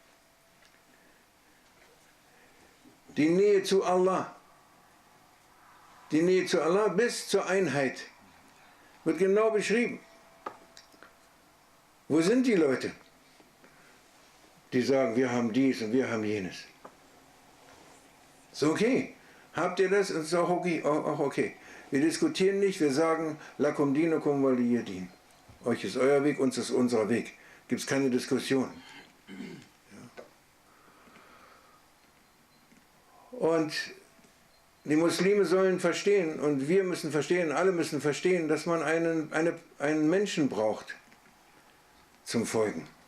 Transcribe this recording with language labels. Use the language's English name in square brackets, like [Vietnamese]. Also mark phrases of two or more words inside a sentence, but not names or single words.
[German] Die Nähe zu Allah bis zur Einheit wird genau beschrieben. Wo sind die Leute, die sagen, wir haben dies und wir haben jenes? Ist okay. Habt ihr das? Ist auch okay. Auch okay. Wir diskutieren nicht, wir sagen, [Arabic] lakum dinukum waliya din. [German] Euch ist euer Weg, uns ist unser Weg. Gibt es keine Diskussion. Ja. Und die Muslime sollen verstehen und wir müssen verstehen, alle müssen verstehen, dass man einen Menschen braucht zum Folgen.